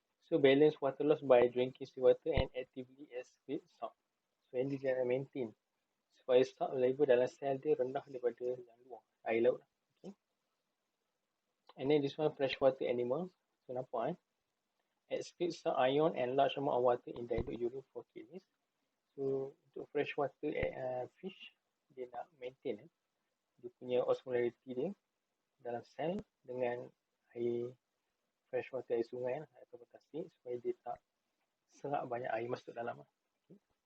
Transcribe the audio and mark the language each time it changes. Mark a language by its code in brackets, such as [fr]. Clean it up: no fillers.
[en] So balance water loss by drinking seawater and actively excrete salt. [ms] So yang ni dia nak maintain supaya salt level dalam sel dia rendah daripada yang luar, air laut. [en] Okay. And then this one freshwater animals. So nampak excrete salt ion and large amount of water in dilute urine for kidneys. [ms] So untuk freshwater fish, dia nak maintain dia punya osmolarity dia dalam sel dengan air freshwater, air sungai atau tasik, supaya dia tak serap banyak air masuk dalam. Okay.